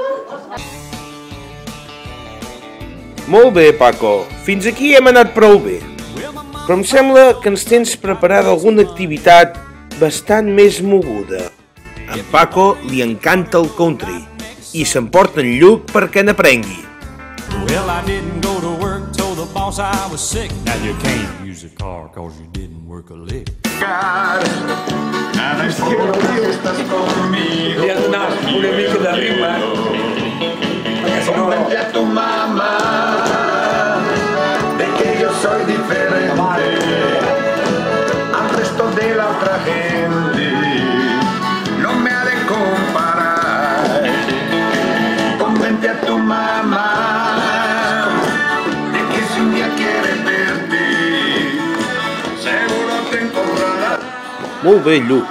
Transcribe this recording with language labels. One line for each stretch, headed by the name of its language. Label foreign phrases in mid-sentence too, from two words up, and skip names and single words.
Catalan: Molt bé, Paco. Fins aquí hem anat prou bé. Però em sembla que ens tens preparada alguna activitat bastant més moguda. A en Paco li encanta el country i s'emporta en Lluc perquè n'aprengui.
English: Well, I didn't go to work, told the boss I was sick. Now you can't use a car cause you didn't work a lick.
Spanish: Cada vez que estás conmigo.
Catalan: Li ha donat una mica de rima.
Spanish: Convence a tu mamá de que yo soy diferente al resto de la otra gente. No me ha de comparar. Convence a tu mamá de que si un día quieres verte, seguro te encontrará.
Catalan: Molt bé, Lluc.